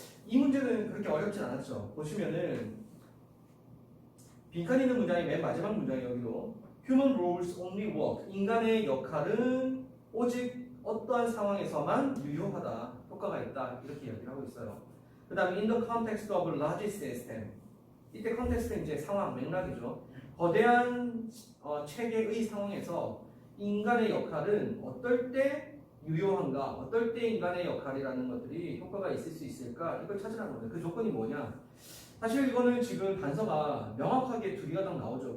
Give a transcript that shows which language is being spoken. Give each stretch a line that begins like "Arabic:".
Korean: 이 문제는 그렇게 어렵진 않았죠. 보시면은 빈칸 있는 문장이 맨 마지막 문장이 여기로
English: Human rules only work.
Korean: 인간의 역할은 오직 어떠한 상황에서만 유효하다. 효과가 있다. 이렇게 이야기를 하고 있어요.
English: 그 다음에 in the context of large system.
Korean: 이때 컨텍스트는 이제 상황, 맥락이죠. 거대한 체계의 상황에서 인간의 역할은 어떨 때 유효한가, 어떨 때 인간의 역할이라는 것들이 효과가 있을 수 있을까, 이걸 찾으라는 거예요. 그 조건이 뭐냐? 사실 이거는 지금 단서가 명확하게 두 개가 딱 나오죠.